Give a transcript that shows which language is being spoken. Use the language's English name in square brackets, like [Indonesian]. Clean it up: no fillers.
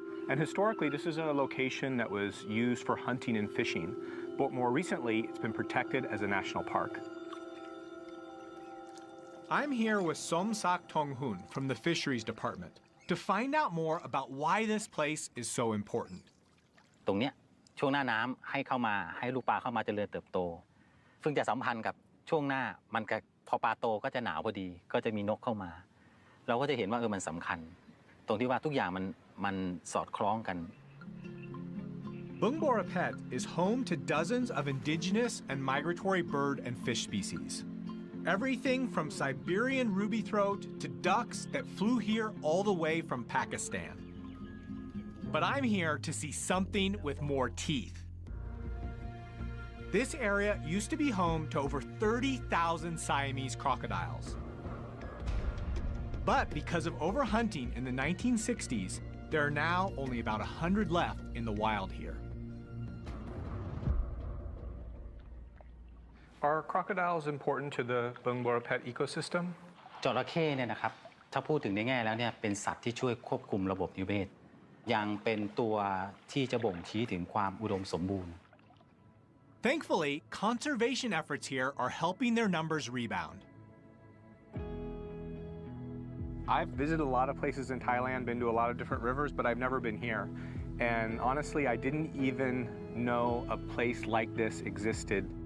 [English] And historically, this is a location that was used for hunting and fishing, but more recently, it's been protected as a national park. I'm here with Somsak Tonghun from the Fisheries Department to find out more about why this place is so important. [Thai] ตรงเนี้ยช่วงหน้าน้ำให้เข้ามาให้ลูกปลาเข้ามาเจริญเติบโตซึ่งจะสัมพันธ์กับช่วงหน้ามันก็พอปลาโตก็จะหนาวพอดีก็จะมีนกเข้ามาเราก็จะเห็นว่ามันสำคัญตรงที่ว่าทุกอย่างมันสอดคล้องกัน [English] Bung Borapet is home to dozens of indigenous and migratory bird and fish species. Everything from Siberian ruby throat to ducks that flew here all the way from Pakistan. But I'm here to see something with more teeth. This area used to be home to over 30,000 Siamese crocodiles. But because of overhunting in the 1960s, there are now only about 100 left in the wild here. Are crocodiles important to the Bung Borapet ecosystem? [Thai] จระเข้เนี่ยนะครับถ้าพูดถึงในแง่แล้วเนี่ยเป็นสัตว์ที่ช่วยควบคุมระบบนิเวศยังเป็นตัวที่จะบ่งชี้ถึงความอุดมสมบูรณ์ [English] Thankfully, conservation efforts here are helping their numbers rebound. I've visited a lot of places in Thailand, been to a lot of different rivers, but I've never been here. And honestly, I didn't even know a place like this existed.